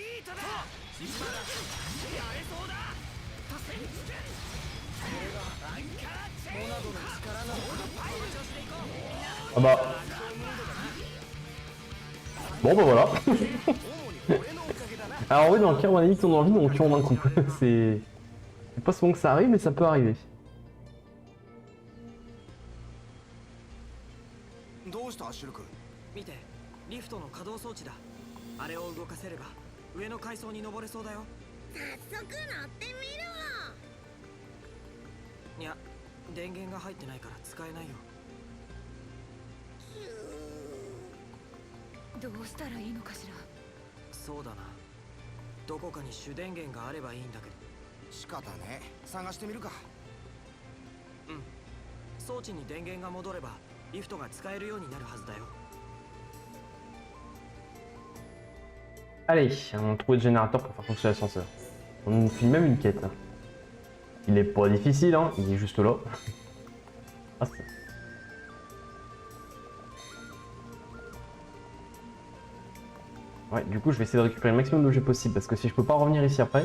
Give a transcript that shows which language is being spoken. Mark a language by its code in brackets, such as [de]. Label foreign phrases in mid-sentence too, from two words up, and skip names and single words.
[fr] Ah bah. Bon bah voilà. Alors oui, dans le cas où on a dit que ton envie, on tue en un coup. C'est pas souvent que ça arrive, mais ça peut arriver. [ja] どうしたシルク？見て、リフトの可動装置だ。あれを動かせれば上の階層に登れそうだよ。早速乗ってみるわ。いや、電源が入ってないから使えないよ。どうしたらいいのかしら。そうだな。どこかに主電源があればいいんだけど。仕方ね。探してみるか。うん。装置に電源が戻ればリフトが使えるようになるはずだよ。 [fr] Allez, on a trouvé le générateur pour faire fonctionner l'ascenseur. On fait même une quête. Il est pas difficile, hein, il est juste là. Ah, c'est... Ouais, du coup, je vais essayer de récupérer le maximum d'objets possible parce que si je peux pas revenir ici après.